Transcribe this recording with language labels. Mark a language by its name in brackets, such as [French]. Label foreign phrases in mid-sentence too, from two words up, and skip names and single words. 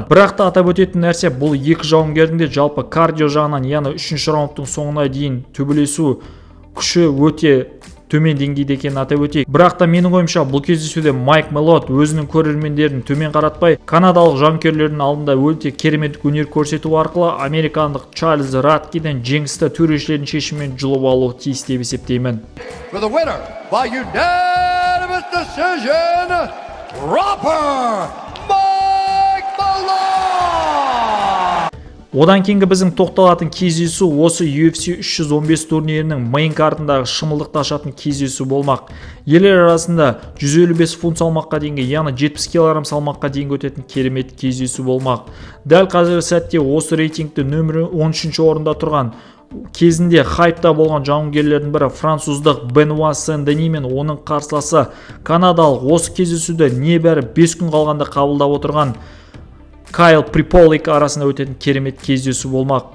[Kazakh] Бірақ та атап өтетін нәрсе, бұл екі жауынгердің де жалпы кардио жағынан, яғни 3-ші раундтың соңына дейін төбелесу күші өте төмен деңгейде екенін атап өтейік. Бірақ та менің ойымша бұл кездесуде Майк Мелот өзінің көрермендерін төмен қаратпай, канадалық жанкүйерлердің алдында өте керемет өнер көрсету арқылы американдық Чарльз Радкеден жеңісті төрешілердің шешімімен жұлып алуы тиіс деп есептеймін. [English] For the winner by unanimous decision, Robert Mike Malone! [Kazakh] Одан кейінгі біздің тоқталатын кездесу осы UFC 315 турнирінің мейн картындағы шымылдықты ашатын кездесу болмақ. Ерлер арасында 155 фунт салмаққа дейінгі, яғни 70 кг салмаққа дейінгі өтетін керемет кездесу болмақ. Дәл қазіргі сәтте осы рейтингті нөмірі 13-ші орында тұрған, кезінде хайпта болған жауынгерлердің бірі француздық Бенуа Сен-Дени мен оның қарсыласы канадалық осы кездесуді небәрі 5 күн қалғанда қабылдап отырған Кайл Приполик арасында өтетін керемет кездесу болмақ.